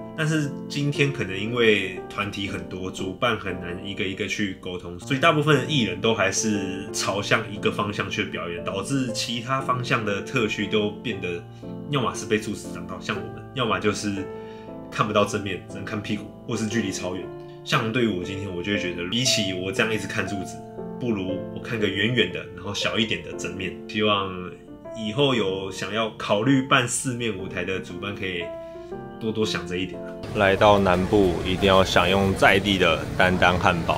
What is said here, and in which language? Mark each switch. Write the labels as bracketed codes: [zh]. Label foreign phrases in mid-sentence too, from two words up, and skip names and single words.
[zh] 但是今天可能因為团体很多，主办很难一個一個去溝通，所以大部分的藝人都還是朝向一個方向去表演，導致其他方向的特區都變得要麼是被柱子擋到，像我們，要麼就是看不到正面，只能看屁股，或是距離超遠。像對於我今天，我就會覺得，比起我這樣一直看柱子，不如我看個遠遠的，然後小一點的正面。希望以後有想要考慮辦四面舞台的主辦可以多多想這一點。來到南部一定要享用在地的丹丹漢堡。